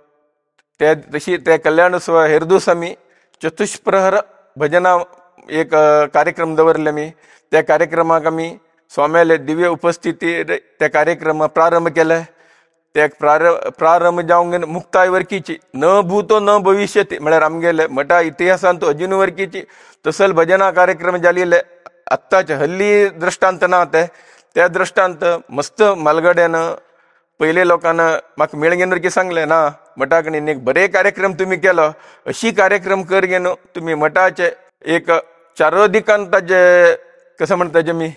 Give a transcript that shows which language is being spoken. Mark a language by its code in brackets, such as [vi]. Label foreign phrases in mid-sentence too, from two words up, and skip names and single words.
[kok] तशी त्या कल्याणोत्सवा हेर दीस आमी चतुष्प्रहर भजना एक कार्यक्रम दवरले आमी. त्या कार्यक्रमाक आमी स्वाम्याले दिव्य उपस्थिती त्या कार्यक्रमाक प्रारंभ केले. त्या प्रारंभ जावंक मुक्ताय वरकीची [sa] न भूतो न भविष्यती [kok] म्हळ्यार आमगेले मठा इतिहासांत अजून वरकीची तसल भजना कार्यक्रम जाल्ले आत्ताचे हल्ली दृश्टांत ना. त्या दृश्टांत मस्त मालगड्यान पयले लोकांना म्हाका मेळगेन वरकी सांगले ना मठा कडेन एक बरे कार्यक्रम तुमी केलो, अशी कार्यक्रम कर घेन तुम्ही मठाचे एक चारोदिकांताचे कसं म्हणता जे मी